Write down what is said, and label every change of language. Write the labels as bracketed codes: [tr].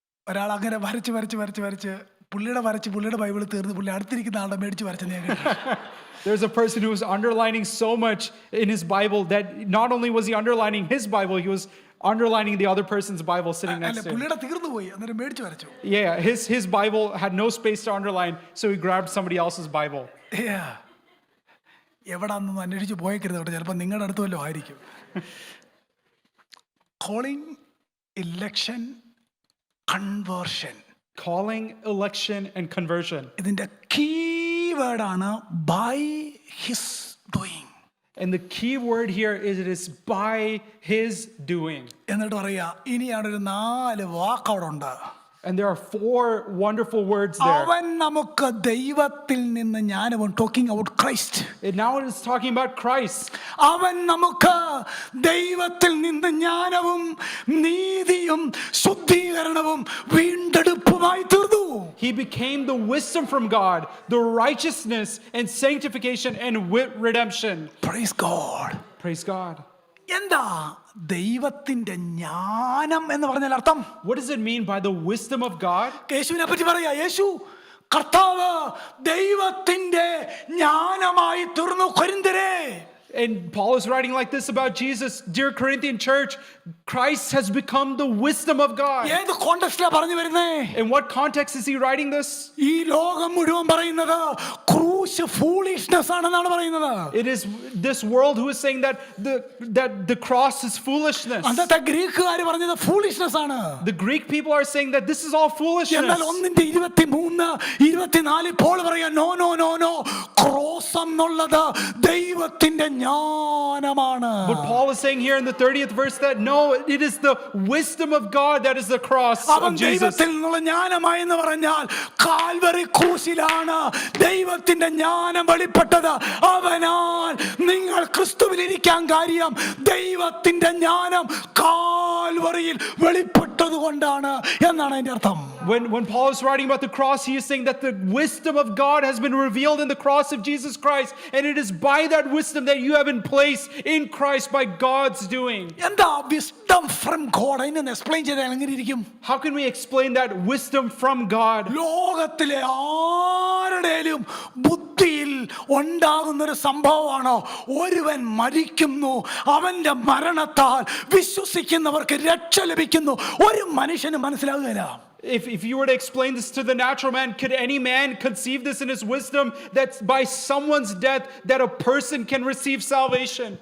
[ml] ഒരാൾ അങ്ങനെ വരച്ച് പുള്ളിയുടെ ബൈബിൾ തീർന്ന് പുള്ളി അടുത്തിരിക്കുന്ന ആളുടെ മേടിച്ച് വരച്ചെന്ന് ഞാൻ കേട്ടു. [en] There's a person who was underlining so much in his Bible that not only was he underlining his Bible, he was underlining the other person's Bible sitting next to him. [ml] പുള്ളിയുടെ തീർന്നു പോയി, അന്നേരം മേടിച്ച് വരച്ചു. [en] Yeah, his Bible had no space to underline, so he grabbed somebody else's Bible. [ml] എവിടാന്നൊന്നും അന്വേഷിച്ച് പോയേക്കരുത് കേട്ടോ, ചിലപ്പോൾ നിങ്ങളുടെ അടുത്ത് വല്ലതും ആയിരിക്കും. [en] Calling, election, conversion. Calling, election, and conversion. [ml] ഇതിന്റെ കീവേഡാണ് [en] By his doing. And the key word here is it is by his doing. [ml] എന്നിട്ട് പറയാ, ഇനിയാണ് ഒരു 4 വാക്ക് അവിടെ ഉണ്ട്. [en] And there are 4 wonderful words there. [ml] അവൻ നമുക്ക് ദൈവത്തിൽ നിന്ന് ജ്ഞാനവും, [en] Talking about Christ. And now it is talking about Christ. [ml] അവൻ നമുക്ക് ദൈവത്തിൽ നിന്ന് ജ്ഞാനവും നീതിയും ശുദ്ധീകരണവും വീണ്ടെടുപ്പുമായി തീർന്നു. [en] He became the wisdom from God, the righteousness and sanctification and redemption. Praise God. Praise God. [ml] എന്താ ദൈവത്തിന്റെ ജ്ഞാനം എന്ന് പറഞ്ഞാൽ അർത്ഥം? [en] What does it mean by the wisdom of God? [ml] യേശുവിനെ പറ്റി പറയാ, യേശു കർത്താവ് ദൈവത്തിന്റെ ജ്ഞാനമായി തീർന്നു. കൊരിന്ത്യരേ, [en] And Paul is writing like this about Jesus. Dear Corinthian church, Christ has become the wisdom of God. [ml] ഏത് കോണ്ടെക്സ്റ്റിലാ പറഞ്ഞു വരുന്നേ? [en] In what context is he writing this? [ml] ഈ ലോകം മുഴുവൻ പറയുന്നത് ക്രൂശ് ഫൂളിഷ്നെസ് ആണെന്നാണ് പറയുന്നത്. [en] It is this world who is saying that the cross is foolishness. [ml] അന്നത്തെ ഗ്രീക്കുകാർ പറഞ്ഞത് ഫൂളിഷ്നെസ് ആണ്. [en] The Greek people are saying that this is all foolishness. [ml] എന്നാൽ 1:23-24 പോൾ പറയാ, [en] no no no no, [ml] cross എന്നുള്ളത് ദൈവത്തിന്റെ ജ്ഞാനമാണ്. [en] But Paul is saying here in the 30th verse that no, it is the wisdom of God that is the cross [ml] അവൻ [en] of Jesus. [ml] ദൈവത്തിൽ നിന്നുള്ള ജ്ഞാനമായി എന്ന് പറഞ്ഞാൽ കാൽവറി ക്രൂശിലാണ് ദൈവത്തിന്റെ ജ്ഞാനം വെളിപ്പെട്ടത്. അവനാൽ നിങ്ങൾ ക്രിസ്തുവിൽ ഇരിക്കാൻ കാര്യം ദൈവത്തിന്റെ ജ്ഞാനം കാൽവറിയിൽ വെളിപ്പെട്ടത് കൊണ്ടാണ് എന്നാണ് അതിന്റെ അർത്ഥം. [en] When Paul is writing about the cross, he is saying that the wisdom of God has been revealed in the cross of Jesus Christ, and it is by that wisdom that you have been placed in Christ by God's doing. [ml] എന്താ [en] wisdom from God? [ml] അതിനെ explain ചെയ്താൽ എങ്ങനെ ഇരിക്കും? [en] How can we explain that wisdom from God? [ml] ലോകത്തിലെ ആരുടെയും ബുദ്ധിയിൽ ഉണ്ടാകുന്ന ഒരു സംഭവമാണോ ഒരുവൻ മരിക്കുന്നു, അവന്റെ മരണത്താൽ വിശ്വസിക്കുന്നവർക്ക് രക്ഷ ലഭിക്കുന്നു? ഒരു മനുഷ്യന് മനസ്സിലാകുകയില്ല. [en] If you were to explain this to the natural man, could any man conceive this in his wisdom that by someone's death that a person can receive salvation?